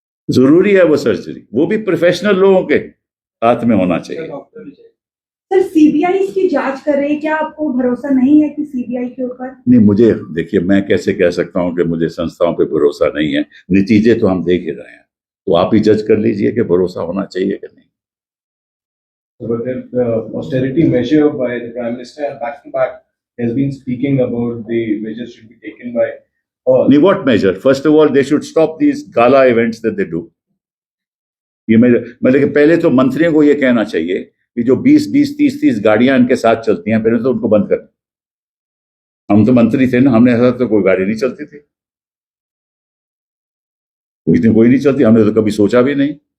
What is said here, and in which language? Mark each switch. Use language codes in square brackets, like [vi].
[hi] जरूरी है वो सर्जरी, वो भी प्रोफेशनल लोगों के हाथ में होना चाहिए। सर सीबीआई की जांच कर रहे हैं, क्या आपको भरोसा नहीं है कि सीबीआई के ऊपर? नहीं, मुझे देखिए, मैं कैसे कह सकता हूं कि मुझे संस्थाओं पे भरोसा नहीं है। नतीजे तो हम देख ही रहे हैं, तो आप ही जज कर लीजिए कि भरोसा होना चाहिए कि नहीं। [en] But the austerity measure by the Prime Minister back to back has been speaking about the measures should be taken by all. What measure? First of all, they should stop these gala events that they do. [hi] ये मतलब कि पहले तो मंत्रियों को ये कहना चाहिए कि जो 20-20, 30-30 गाड़ियां इनके साथ चलती हैं, पहले तो उनको बंद कर। हम तो मंत्री थे ना, हमने ऐसा तो कोई गाड़ी नहीं चलती थी, कोई नहीं चलती, हमने तो कभी सोचा भी नहीं।